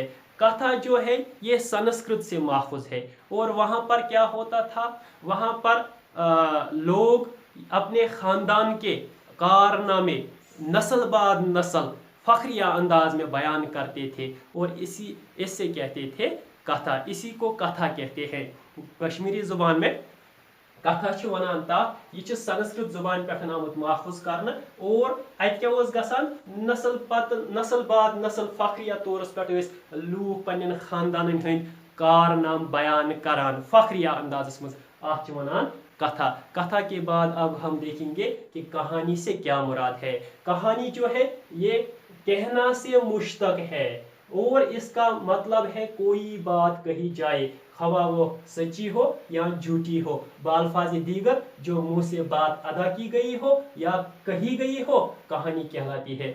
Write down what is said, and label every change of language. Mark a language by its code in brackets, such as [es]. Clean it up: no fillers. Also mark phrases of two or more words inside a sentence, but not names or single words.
[ur] کتھا جو ہے یہ سنسکرت سے ماخوذ ہے، اور وہاں پر کیا ہوتا تھا، وہاں پر لوگ اپنے خاندان کے کارنامے نسل بعد نسل فخریہ انداز میں بیان کرتے تھے، اور اس سے کہتے تھے کتھا، اسی کو کتھا کہتے ہیں. [ks] کشمیری زبان میں کتھا چھ ونان تتھ، یہ سنسکرت زبان پے آمت ماخوذ کرنا، اور اتھ کیا گژھان نسل بعد نسل فخریہ طورس پے لوک پنن خاندان ہند کارنام بیان کران فخریہ اندازس منز، اتھ ونان کتھا. [ur] کتھا کے بعد اب ہم دیکھیں گے کہ کہانی سے کیا مراد ہے. کہانی جو ہے یہ کہنا سے مشتق ہے، اور اس کا مطلب ہے کوئی بات کہی جائے، خواہ وہ سچی ہو یا جھوٹی ہو، بالفاظ دیگر جو منہ سے بات ادا کی گئی ہو یا کہی گئی ہو، کہانی کہلاتی ہے.